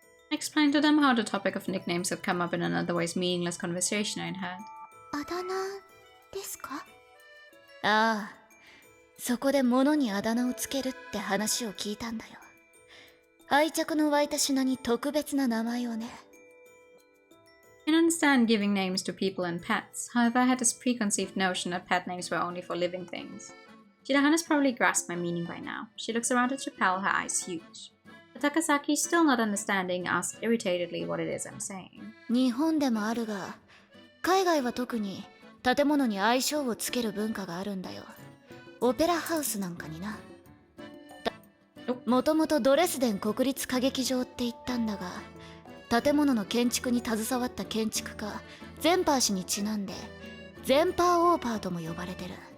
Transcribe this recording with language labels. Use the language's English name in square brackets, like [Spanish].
[English] I explained to them how the topic of nicknames had come up in an otherwise meaningless conversation I'd had. [Japanese] あだ名ですか？ああ、そこで物にあだ名をつけるって話を聞いたんだよ。愛着の湧いた品に特別な名前をね。 [English] I can understand giving names to people and pets. However, I had this preconceived notion that pet names were only for living things. Shirahana's probably grasped my meaning by now. She looks around at Chappelle, her eyes huge. But Takasaki, still not understanding, asks irritatedly what it is I'm saying. [Japanese] 日本でもあるが、海外は特に建物に愛称をつける文化があるんだよ。オペラハウスなんかにな。もともとドレスデン国立歌劇場って言ったんだが、建物の建築に携わった建築家ゼンパー氏にちなんでゼンパーオーパーとも呼ばれてる。